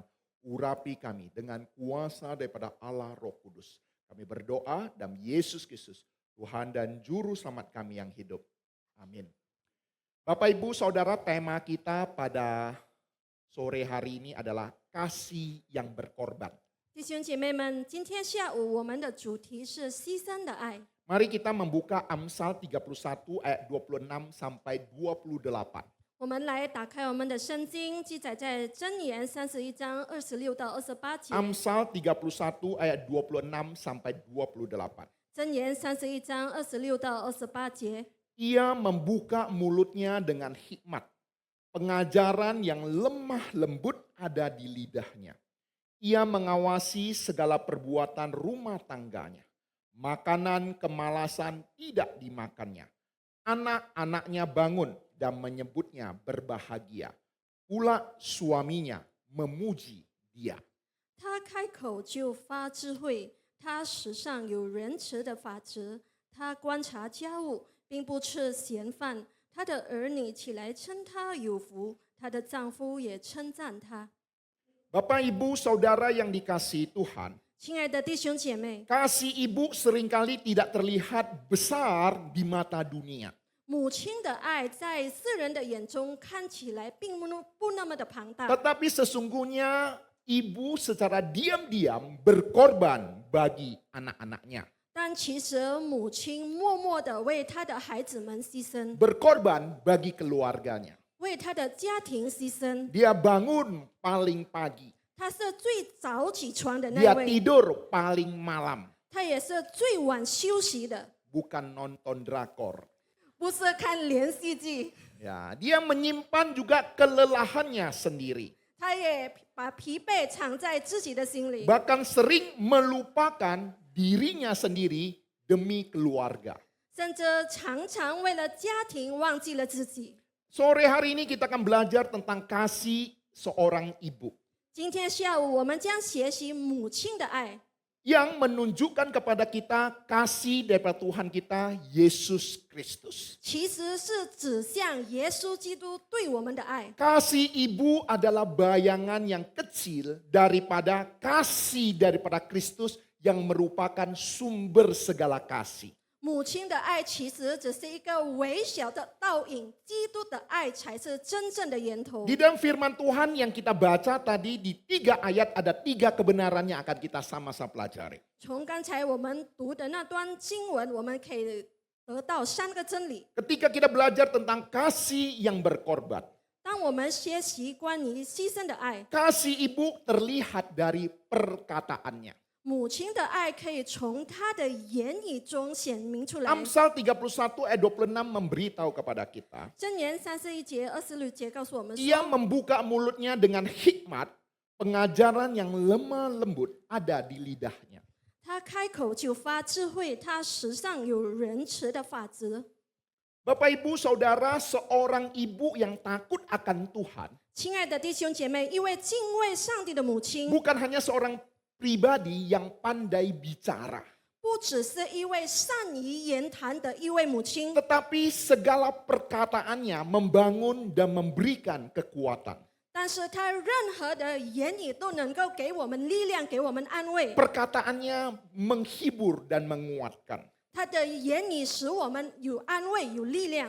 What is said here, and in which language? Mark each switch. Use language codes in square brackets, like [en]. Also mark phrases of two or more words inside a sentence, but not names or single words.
[id] Urapi kami dengan kuasa daripada Allah Roh Kudus. Kami berdoa dalam Yesus Kristus, Tuhan dan Juru Selamat kami yang hidup. Amin. Bapak Ibu Saudara, tema kita pada sore hari ini adalah kasih yang berkorban. [zh] 弟兄姐妹们，今天下午我们的主题是牺牲的爱。 [id] Mari kita membuka Amsal 31 ayat 26 sampai 28. [zh] 我们来打开我们的圣经，记载在箴言31章26到28节。 [id] Amsal 31 ayat 26 sampai 28. [zh] 箴言31章26到28节。 [id] Ia membuka mulutnya dengan hikmat. Pengajaran yang lemah lembut ada di lidahnya. Ia mengawasi segala perbuatan rumah tangganya. Makanan kemalasan tidak dimakannya. Anak-anaknya bangun dan menyebutnya berbahagia. Pula suaminya memuji dia. [zh] 他开口就发智慧，他时上有仁慈的法则。他观察家务，并不吃闲饭。他的儿女起来称他有福，她的丈夫也称赞她。 [id] Bapak Ibu Saudara yang dikasihi Tuhan, [zh] 亲爱的弟兄姐妹， [id] kasih ibu seringkali tidak terlihat besar di mata dunia. [zh] 母亲的爱在世人的眼中看起来并不那么的庞大， [id] Tetapi sesungguhnya ibu secara diam-diam berkorban bagi anak-anaknya. [zh] 但其实母亲默默地为她的孩子们牺牲， [id] Berkorban bagi keluarganya. [zh] 为她的家庭牺牲。 [id] Dia bangun paling pagi. [zh] 她是最早起床的那 [id] Dia [zh] 位， [id] tidur paling malam. [zh] 她也是最晚休息的， [id] Bukan nonton drakor. [zh] 不是看连续剧。 [id] Ya, dia menyimpan juga kelelahannya sendiri. [zh] 她也把疲惫藏在自己的心里， [id] Bahkan sering melupakan dirinya sendiri demi keluarga. [zh] 甚至常常为了家庭忘记了自己。 [id] Sore hari ini kita akan belajar tentang kasih seorang ibu [zh] 今天下午我们将学习母亲的爱， [id] yang menunjukkan kepada kita kasih daripada Tuhan kita Yesus Kristus. [zh] 其实是指向耶稣基督对我们的爱。 [id] Kasih ibu adalah bayangan yang kecil daripada kasih daripada Kristus yang merupakan sumber segala kasih. [zh] 母亲的爱其实只是一个微小的倒影，基督的爱才是真正的源头。 [id] Di dalam firman Tuhan yang kita baca tadi di 3 ayat ada 3 kebenaran yang akan kita sama-sama pelajari. [zh] 从刚才我们读的那段经文，我们可以得到3个真理。 [id] Ketika kita belajar tentang kasih yang berkorban. [zh] 当我们学习关于牺牲的爱， [id] Kasih ibu terlihat dari perkataannya. [zh] 母亲的爱可以从她的言语中显明出来。 [id] Amsal 31 ayat 26 memberitahu kepada kita. [zh] 箴言31节、26节告诉我们 [id] Ia [zh] 说， [id] membuka mulutnya dengan hikmat, pengajaran yang lemah lembut ada di lidahnya. [zh] 他开口就发智慧，他时上有仁慈的法则。 [id] Bapak ibu saudara, seorang ibu yang takut akan Tuhan [zh] 亲爱的弟兄姐妹，一位敬畏上帝的母亲， [id] bukan hanya seorang pribadi yang pandai bicara, [zh] 不只是一位善于言谈的一位母亲， [id] tetapi segala perkataannya membangun dan memberikan kekuatan. [zh] 但是她任何的言语都能够给我们力量，给我们安慰。 [id] Perkataannya menghibur dan menguatkan. [zh] 她的言语使我们有安慰，有力量。